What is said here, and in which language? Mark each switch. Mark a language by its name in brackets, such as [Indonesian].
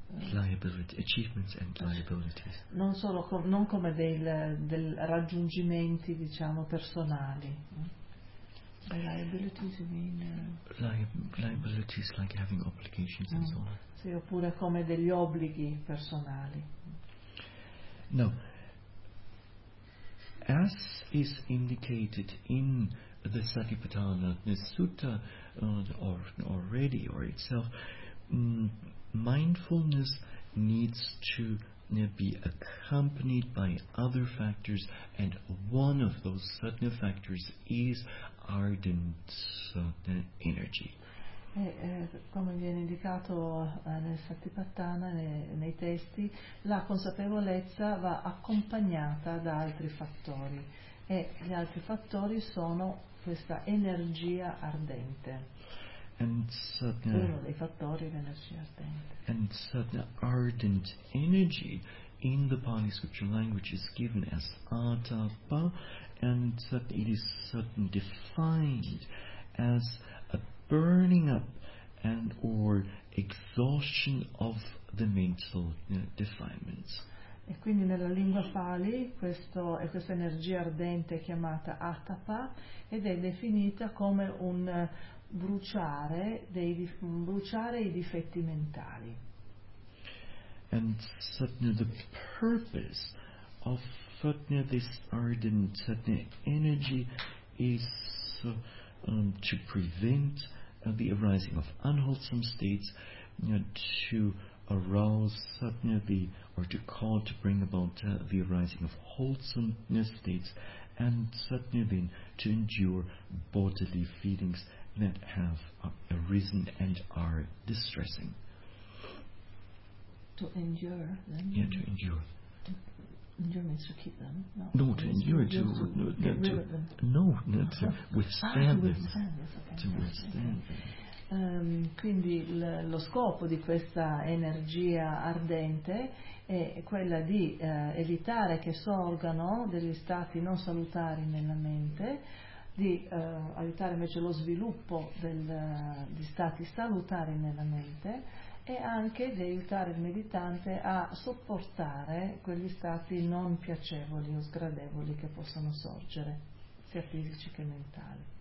[English] liability, achievements and liabilities. [Italian] Non solo non come dei raggiungimenti, diciamo, personali. [English] Liabilities, you mean? Liabilities like having obligations and so on. [Italian] Sì, oppure come degli obblighi personali. [English] No. As is indicated in the Satipatthana Sutta already or itself, mindfulness needs to be accompanied by other factors, and one of those certain factors is ardent energy. [Italian] Come viene indicato nel Satipatthana, nei testi, la consapevolezza va accompagnata da altri fattori, e gli altri fattori sono questa energia ardente. Uno dei fattori è l'energia ardente. [English] And so the ardent energy in the Pali scripture language is given as atapa, and so it is certain defined as burning up and or exhaustion of the mental defilements. [Italian] E quindi nella lingua Pali questa energia ardente è chiamata atapa ed è definita come un bruciare i difetti mentali. [English] And suddenly the purpose of this ardent energy is to prevent the arising of unwholesome states, to arouse suddenly or to call to bring about the arising of wholesome states, and suddenly to endure bodily feelings that have arisen and are distressing. To endure them? Yeah, to endure. Endure means to keep them. No, to endure, to withstand them. [Italian] Quindi lo scopo di questa energia ardente è quella di evitare che sorgano degli stati non salutari nella mente, di aiutare invece lo sviluppo di stati salutari nella mente, e anche di aiutare il meditante a sopportare quegli stati non piacevoli o sgradevoli che possono sorgere, sia fisici che mentali.